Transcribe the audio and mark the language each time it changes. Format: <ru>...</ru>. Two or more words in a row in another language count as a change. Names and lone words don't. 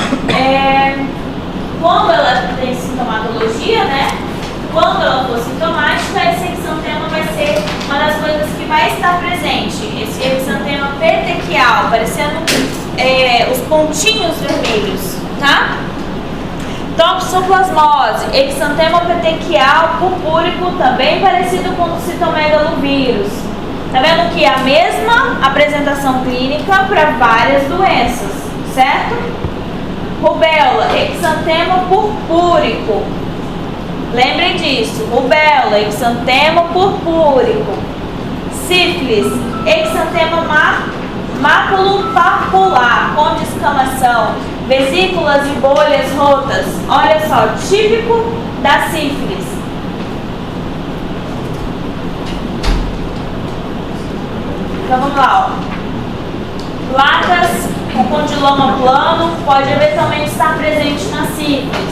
<pt>quando ela tem sintomatologia, né? Quando ela for sintomática, esse exantema vai ser uma das coisas que vai estar presente. Esse exantema petequial, parecendo os pontinhos vermelhos, tá? Toxoplasmose, exantema petequial purpúrico, também parecido com o citomegalovírus. Tá vendo que é a mesma apresentação clínica para várias doenças, certo? Rubéola, exantema purpúrico. Lembrem disso, rubéola, exantema purpúrico. Sífilis, exantema maculopapular, com descamação, vesículas e bolhas rotas. Olha só, típico da sífilis. Então vamos lá, ó. Placas com condiloma plano pode eventualmente estar presente na sífilis.</pt>